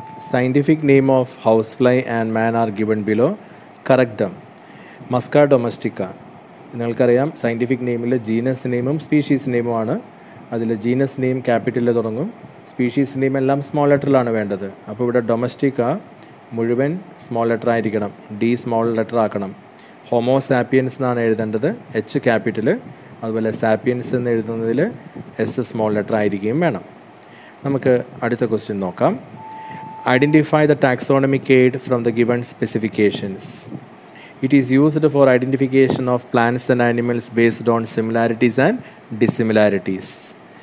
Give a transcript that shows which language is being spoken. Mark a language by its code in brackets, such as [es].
[en] Scientific name of housefly and man are given below. Correct them. Musca domestica. [ml] നിങ്ങൾക്കറിയാം scientific നെയിമിൽ genus നെയിമും species നെയിമുമാണ്. അതിൽ genus name ക്യാപിറ്റലിൽ തുടങ്ങും, species name എല്ലാം small ലെറ്ററിലാണ് വേണ്ടത്. അപ്പോൾ ഇവിടെ ഡൊമസ്റ്റിക്ക മുഴുവൻ സ്മോൾ ലെറ്റർ ആയിരിക്കണം, ഡി സ്മോൾ ലെറ്റർ ആക്കണം. ഹോമോസാപ്പിയൻസ് എന്നാണ് എഴുതേണ്ടത്, എച്ച് ക്യാപിറ്റൽ. അതുപോലെ സാപ്പിയൻസ് എന്ന് എഴുതുന്നതിൽ എസ് സ്മോൾ ലെറ്റർ ആയിരിക്കുകയും വേണം. നമുക്ക് അടുത്ത ക്വസ്റ്റ്യൻ നോക്കാം. [en] Identify the taxonomic aid from the given specifications. It is used for identification of plants and animals based on similarities and dissimilarities.